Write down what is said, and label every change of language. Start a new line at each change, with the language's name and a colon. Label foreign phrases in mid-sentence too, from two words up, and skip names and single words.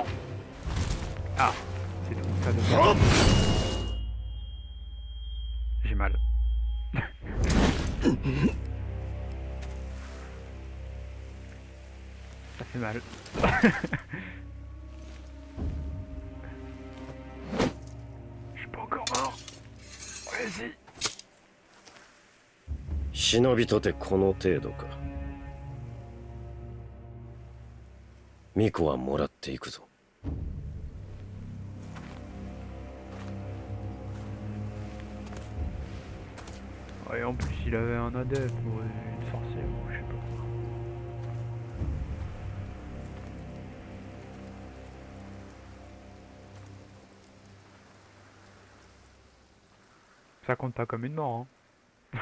French: Ah, c'est tout ça de merde. J'ai mal. Ça fait mal. Je suis pas encore mort. Vas-y.
Japanese: 忍びとてこの程度か。巫女はもらっていくぞ。
French: Ouais, en plus il avait un adepte ou une sorcière ou je sais pas. Ça compte pas comme une mort, hein.